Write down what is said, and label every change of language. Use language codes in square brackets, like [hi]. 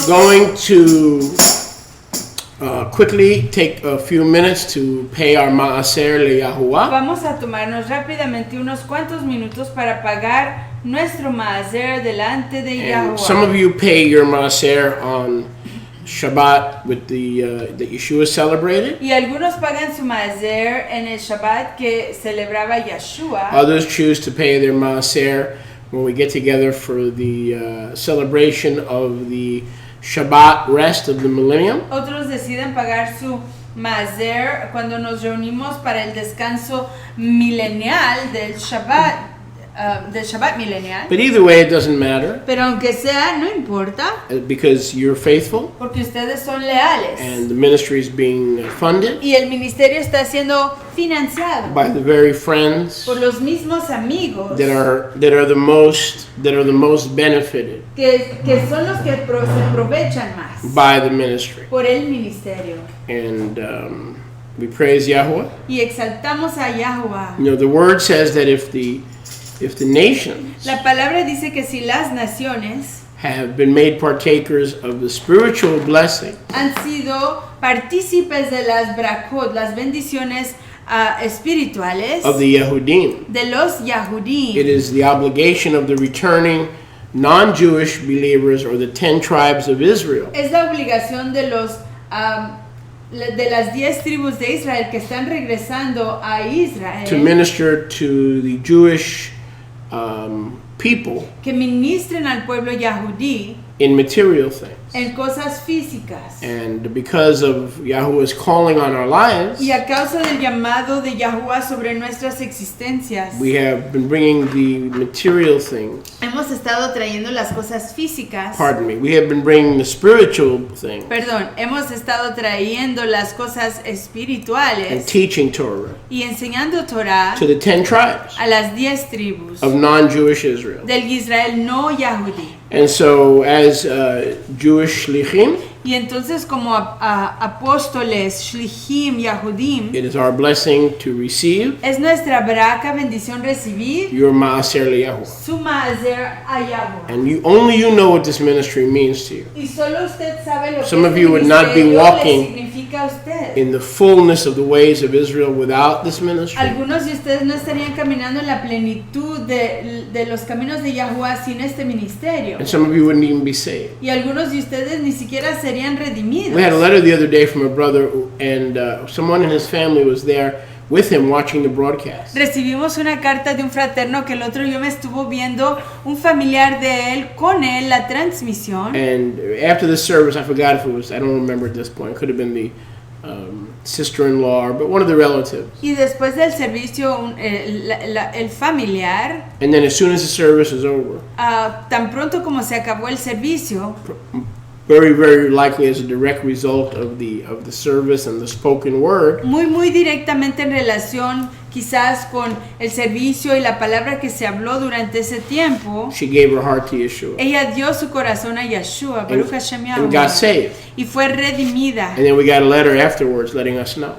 [en] We're going to quickly take a few minutes to pay our maaser le Yahuwah. [es] Vamos a tomarnos rápidamente unos cuantos minutos para pagar nuestro maaser delante de [en] And some [es] Yahuwah. [en] of you pay your maaser on Shabbat with the that Yeshua celebrated. [es] Y algunos pagan su maaser en el Shabbat que celebraba Yeshua. [en] Others choose to pay their maaser when we get together for the celebration of the Shabbat rest of the millennium. [es] Otros deciden pagar su maaser cuando nos reunimos para el descanso milenial del Shabbat milenial. [en] But either way, it doesn't matter [es] Pero aunque sea, no importa, [en] because you're faithful [es] porque ustedes son leales. [en] and the ministry is being funded [es] Y el ministerio está siendo financiado [en] by the very friends [es] por los mismos amigos [en] that are the most benefited [es] que son los que se aprovechan más [en] by the ministry. [es] por el ministerio. [en] And we praise Yahweh. [es] Y exaltamos a Yahuwah. [en] You know, the word says that if the nations [es] La palabra dice que si las naciones [en] have been made partakers of the spiritual blessing [es] han sido partícipes de las brakot, las bendiciones espirituales [en] of the Yehudim, [es] de los [en] it [es] Yahudim, [en] is the obligation of the returning non-Jewish believers or the 10 tribes of Israel [es] es la obligación de los de las 10 tribus de Israel que están regresando a [en] to [es] Israel [en] minister to the Jewish people [es] que ministren al pueblo Yahudí [en] in material things. [es] en cosas físicas. [en] And because of Yahuwah's calling on our lives, [es] Y a causa del llamado de Yahuwah sobre nuestras existencias, [en] we have been bringing the material things. [es] hemos estado trayendo las cosas físicas. [en] Pardon me. We have been bringing the spiritual things [es] Perdón, hemos estado trayendo las cosas [en] and [es] espirituales [en] teaching Torah [es] y enseñando Torah [en] to the 10 tribes [es] a las 10 tribus [en] of non-Jewish Israel. [es] del Israel no Yahudí. [en] And so, as Jewish shlichim, [es] Y entonces como apóstoles, shlichim, Yahudim, [en] it is our blessing to receive [es] es nuestra braca bendición recibir [en] your maaser leYahuwah. [es] su maaser a Yahuwah. [en] And only you know what this ministry means to you. [es] Y solo usted sabe lo [en] Some [es] que [en] of [es] este [en] you would not be [es] ministerio [en] walking [es] le significa a usted. [en] in the fullness of the ways of Israel without this ministry. [es] Algunos de ustedes no estarían caminando en la plenitud de los caminos de Yahuwah sin este ministerio. [en] And some of you wouldn't even be saved. [es] Y algunos de ustedes ni siquiera serían redimidos. [en] We had a letter the other day from a brother, and someone in his family was there with him watching the broadcast. [es] Recibimos una carta de un fraterno que el otro día me estuvo viendo, un familiar de él, con él, la transmisión. [en] And after the service, I forgot if it was, I don't remember at this point, it could have been the sister-in-law, but one of the relatives. [es] Y después del servicio, el familiar, [en] And then as soon as the service is over, [es] tan pronto como se acabó el servicio, [en] very, very likely as a direct result of the service and the spoken word, [es] muy directamente en relación quizás con el servicio y la palabra que se habló durante ese tiempo, [en] she gave her heart to Yeshua [es] ella dio su corazón a Yeshua, [he] Baruch Hashem [en] and got [es] Yahuwah, [en] saved. [es] y fue redimida. [en] And then we got a letter afterwards letting us know.